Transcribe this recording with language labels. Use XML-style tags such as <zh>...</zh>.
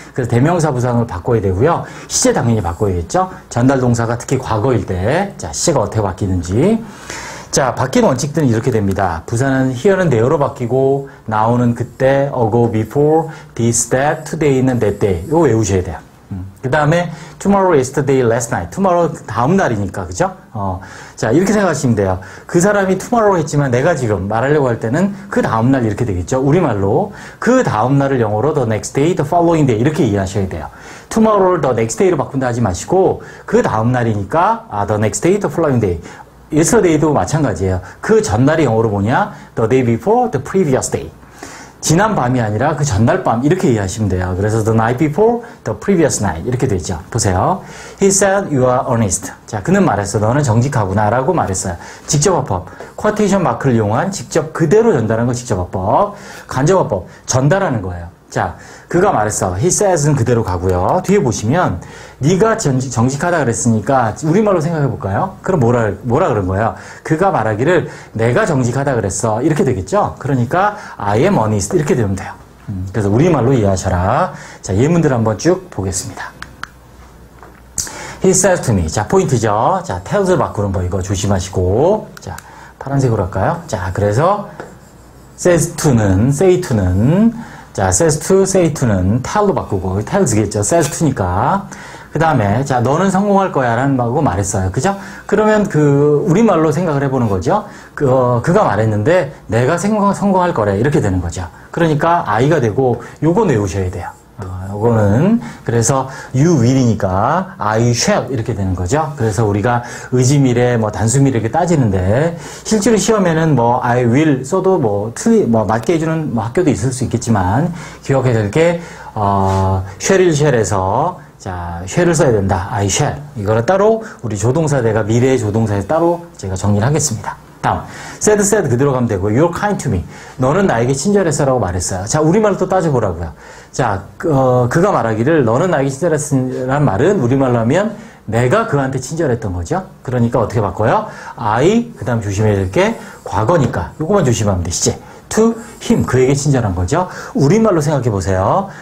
<ko>그래서 대명사 부사를 바꿔야 되고요. 시제 당연히 바꿔야겠죠. 전달 동사가 특히 과거일 때 자 시제가 어떻게 바뀌는지 자 바뀐 원칙들은 이렇게 됩니다. 부사는 here는 there로 바뀌고 now는 그때, ago, before, this, that, today는 that day 이거 외우셔야 돼요. 그 다음에</ko> <en>tomorrow, yesterday, last night.</en> <ko>tomorrow 다음 날이니까 그죠? 자 이렇게 생각하시면 돼요. 그 사람이 tomorrow 했지만 내가 지금 말하려고 할 때는 그 다음 날 이렇게 되겠죠. 우리말로 그 다음 날을 영어로</ko> <en>the next day, the following day</en> <ko>이렇게 이해하셔야 돼요. tomorrow를 the next day로 바꾼다 하지 마시고 그 다음 날이니까</ko> <en>the next day, the following day.</en> <ko>yesterday도 마찬가지예요. 그 전날이 영어로 뭐냐?</ko> <en>the day before, the previous day.</en> <ko>지난 밤이 아니라 그 전날 밤 이렇게 이해하시면 돼요.</ko> <en>그래서 the night before, the previous night</en> <ko>이렇게 되죠.</ko> <en>보세요. He said you are honest.</en> <ko>자, 그는 말했어. 너는 정직하구나 라고 말했어요. 직접화법. 쿼테이션 마크를 이용한 직접 그대로 전달하는 거 직접화법. 간접화법. 전달하는 거예요. 자, 그가 말했어. He says는 그대로 가고요. 뒤에 보시면 네가 정직하다 그랬으니까 우리말로 생각해 볼까요? 그럼 뭐라 그런 거예요? 그가 말하기를 내가 정직하다 그랬어. 이렇게 되겠죠? 그러니까</ko> <en>I am honest</en> <ko>이렇게 되면 돼요. 그래서 우리말로 이해하셔라. 자, 예문들 한번 쭉 보겠습니다.</ko> <en>He says to me.</en> <ko>자, 포인트죠. 자, tells를 바꾸는 거 이거 조심하시고. 자, 파란색으로 할까요? 자, 그래서 says to는 say to는 자, says to, say to는 tell로 바꾸고, tells겠죠.</ko> <en>says to니까.</en> <ko>그 다음에, 자, 너는 성공할 거야. 라는 말고 말했어요. 그죠? 그러면 우리말로 생각을 해보는 거죠. 그가 말했는데, 내가 성공할 거래. 이렇게 되는 거죠. 그러니까, I가 되고, 요건 외우셔야 돼요.</ko> <en>요거는, 그래서, you will이니까, I shall.</en> <ko>이렇게 되는 거죠. 그래서 우리가 의지미래, 단수미래 이렇게 따지는데, 실제로 시험에는 I will 써도 맞게 해주는 학교도 있을 수 있겠지만, 기억해야 될 게, shall'il shall에서, 자, shall을 써야 된다.</ko> <en>I shall.</en> <ko>이거를 따로, 우리 조동사대가 미래의 조동사에 따로 제가 정리를 하겠습니다.</ko> <en>다음, said</en> <ko>그대로 가면 되고,</ko> <en>you're kind to me.</en> <ko>너는 나에게 친절했어 라고 말했어요. 자, 우리말로 또 따져보라고요. 자, 그가 말하기를 너는 나에게 친절했으라는 말은 우리말로 하면 내가 그한테 친절했던 거죠. 그러니까 어떻게 바꿔요? I, 그 다음 조심해야 될 게 과거니까 요거만 조심하면 돼. 시제. to him, 그에게 친절한 거죠. 우리말로 생각해 보세요.</ko>